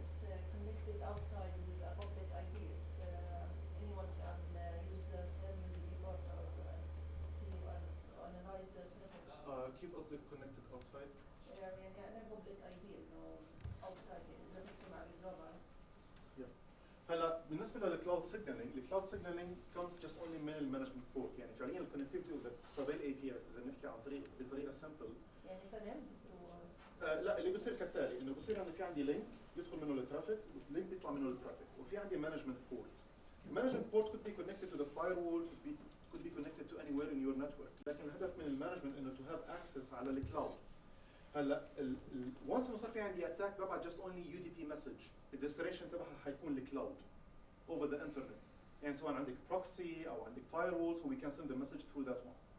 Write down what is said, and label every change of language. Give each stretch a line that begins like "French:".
English: It's connected outside with a public IP. It's anyone can use the same report or see or analyze the traffic. Keep us connected outside.
Arabic: يعني أنا
English: public IP
Arabic: إنه
English: outside
Arabic: إذا بحكي مع الجرابة. هلا بالنسبه للكلاود سيجنالينج، الكلاود سيجنالينج
English: comes just only
Arabic: من المانجمنت بورت، يعني فعليا الكونكتيفيتي اوف ذا Prevail اي بي اس اذا بنحكي عن بطريقه سمبل. يعني تنام لا اللي بصير كالتالي انه بصير عندي في عندي لينك يدخل منه الترافيك واللينك بيطلع منه الترافيك وفي عندي مانجمنت بورت. المانجمنت بورت
English: could be connected to the firewall could be connected to anywhere in your network،
Arabic: لكن الهدف من المانجمنت انه
English: to have access
Arabic: على الكلاود. هلا once انه صار في عندي اتاك ببعت just only UDP message، الديستنيشن تبعها حيكون الكلاود
English: over the internet،
Arabic: يعني سواء عندك proxy او عندك firewall
English: so we can send the message through that one.